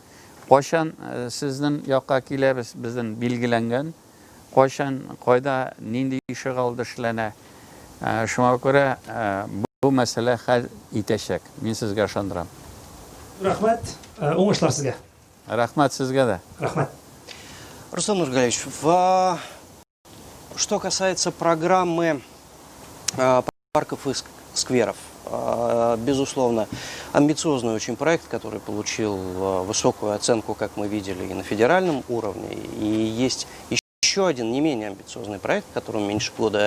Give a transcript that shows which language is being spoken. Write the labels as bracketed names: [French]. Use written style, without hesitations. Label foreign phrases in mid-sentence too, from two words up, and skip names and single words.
[Tatar] Кайчан сезнең якка киләбез, безнең билгеләнгән. Кайчан, кайда, нинди ишек алды эшләнә. Шуңа күрә бу мәсьәлә хәл итәчәк. Мин сезгә ышандырам. Рәхмәт. Уңышлар сезгә. Рәхмәт сезгә дә. Рәхмәт. [Russian] Рустам Нургалиевич, что касается программы парков и скверов, безусловно, амбициозный очень проект, который получил высокую оценку, как мы видели, и на федеральном уровне. И есть еще один не менее амбициозный проект, которому меньше года.